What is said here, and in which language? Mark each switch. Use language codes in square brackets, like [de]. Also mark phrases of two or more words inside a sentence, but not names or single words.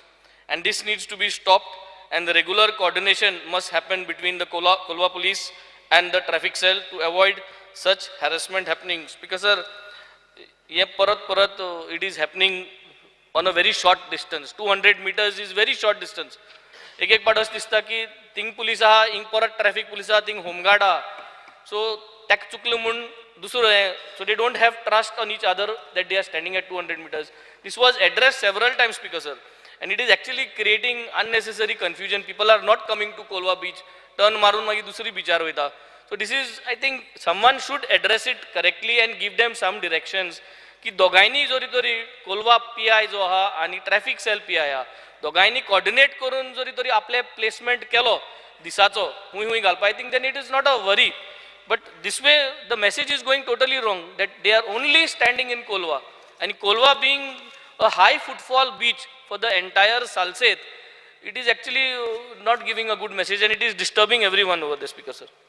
[en] And this needs to be stopped and the regular coordination must happen between the Kolwa police and the traffic cell to avoid such harassment happenings. Because sir, it is happening on a very short distance. 200 meters is very short distance. [kok] एक पाट अशें दिसता की थिंग पुलीस आहा हिंग परत [en] traffic police [kok] आहा थिंग होमगार्ड आहा सो ताका चुकलें म्हूण दुसरो हें सो [en] they don't have trust on each other that they are standing at [kok] 200 meters. [en] This was addressed several times, Speaker sir, and it is actually creating unnecessary confusion. People are not coming to Kolwa beach, turn [kok] मारून मागीर दुसरी बीचार वयता. [en] So this is, I think, someone should address it correctly and give them some directions. [kok] की दोगांयनी जोरी तरी कोलवा PI जो आहा आनी ट्रॅफिक सेल PI आहा दोगांयनी कोऑर्डिनेट करून जोरी तरी आपले प्लेसमेंट केलो दिसाचो हुंय हुंय घालपा [en] I think then it is not a worry but this way the message is going totally wrong that they are only standing in Kolwa and Kolwa being a high footfall beach for the entire Salsette, it is actually not giving a good message and it is disturbing everyone over there, Speaker sir.